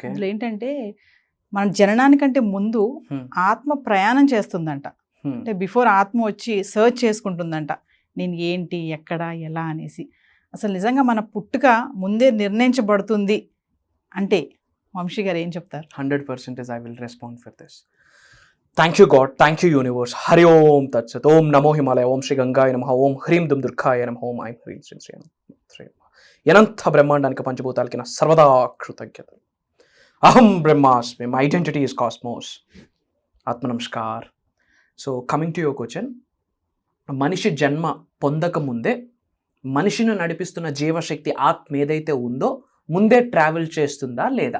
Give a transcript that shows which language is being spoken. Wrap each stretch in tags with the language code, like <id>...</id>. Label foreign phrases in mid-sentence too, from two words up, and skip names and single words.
<te>అందులో ఏంటంటే, మన జననానికంటే ముందు ఆత్మ ప్రయాణం చేస్తుందంట. అంటే బిఫోర్ ఆత్మ వచ్చి సర్చ్ చేసుకుంటుందంట, నేను ఏంటి, ఎక్కడ, ఎలా అనేసి. అసలు నిజంగా మన పుట్టుక ముందే నిర్ణయించబడుతుంది అంటే వంశీ గారు ఏం చెప్తారు?</te> <en>100% I will respond for this. Thank you God, thank you universe.</en> <sa>हरि ॐ तत् सत्. ॐ नमो हिमालय, ॐ श्री गङ्गाय नमः, ॐ ह्रीं दुं दुर्गाय नमः, ॐ ऐं ह्रीं श्री श्री नमः.</sa> <te>Yanantha బ్రహ్మాండానికి పంచభూతాలకి నా సర్వదా కృతజ్ఞత.</te> <sa>అహం బ్రహ్మాస్మి,</sa> <en>my identity is cosmos.</en> <te>ఆత్మ నమస్కార్.</te> <en>so coming to your question,</en> <te>మనిషి జన్మ పొందక ముందే మనిషిని నడిపిస్తున్న జీవశక్తి ఆత్మ ఏదైతే ఉందో ముందే ట్రావెల్ చేస్తుందా లేదా?</te>